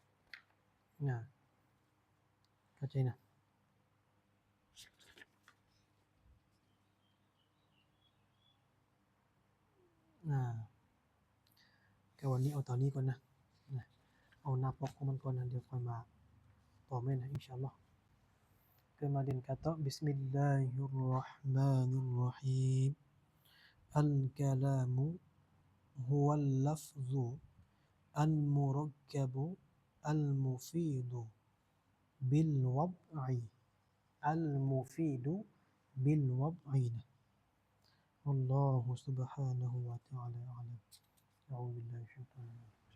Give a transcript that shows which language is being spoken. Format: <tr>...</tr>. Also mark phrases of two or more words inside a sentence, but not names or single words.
<th>เข้าใจนะก็วันนี้เอาตอนนี้ก่อนนะเอาหน้าปกของมันก่อนนะเดี๋ยวค่อยมาต่อแม่นะอินชาอัลลอฮ์</th> <ms>kemudian kata</ms> <ar>بسم الله الرحمن الرحيم الكلام هو اللفظ المركب المفيد بالوضع المفيد بالوضع الله سبحانه وتعالى أعلم أعوذ بالله الشيطان الرجيم</ar>